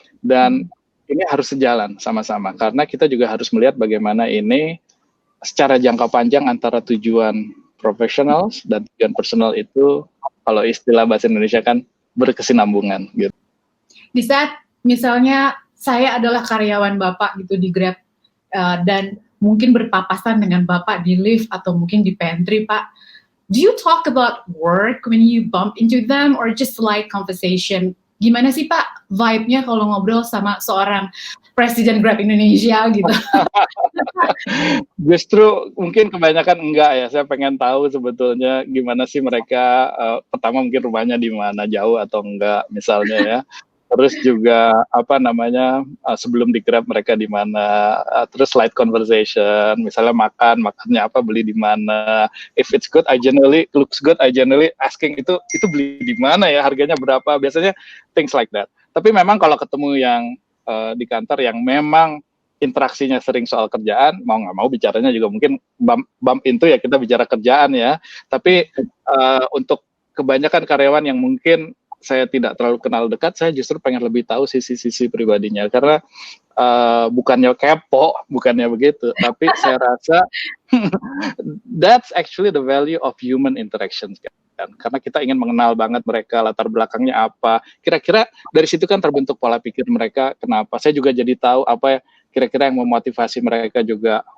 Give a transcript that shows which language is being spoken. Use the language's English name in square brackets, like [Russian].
[Indonesian] Dan ini harus sejalan sama-sama, karena kita juga harus melihat bagaimana ini secara jangka panjang antara tujuan profesional dan tujuan personal itu, kalau istilah bahasa Indonesia kan, berkesinambungan gitu. Di saat misalnya saya adalah karyawan Bapak gitu di Grab, dan mungkin berpapasan dengan Bapak di lift atau mungkin di pantry, Pak. [English] Do you talk about work when you bump into them or just light conversation? [Indonesian] Gimana sih Pak vibe-nya kalau ngobrol sama seorang Presiden Grab Indonesia gitu? Justru mungkin kebanyakan enggak ya. Saya pengen tahu sebetulnya gimana sih mereka, pertama mungkin rumahnya di mana, jauh atau enggak misalnya ya. Terus juga sebelum di Grab mereka di mana, terus light conversation, misalnya makannya apa, beli di mana. [English] If it's good, looks good, I generally asking [Indonesian] itu beli di mana ya, harganya berapa, biasanya [English] things like that. [Indonesian] Tapi memang kalau ketemu yang di kantor yang memang interaksinya sering soal kerjaan, mau nggak mau bicaranya juga mungkin bump into ya, kita bicara kerjaan ya. Tapi untuk kebanyakan karyawan yang mungkin saya tidak terlalu kenal dekat, saya justru pengen lebih tahu sisi-sisi pribadinya, karena bukannya kepo, bukannya begitu, tapi saya rasa [English] that's actually the value of human interactions [Indonesian] kan, karena kita ingin mengenal banget mereka, latar belakangnya apa, kira-kira dari situ kan terbentuk pola pikir mereka, kenapa. Saya juga jadi tahu apa kira-kira yang memotivasi mereka juga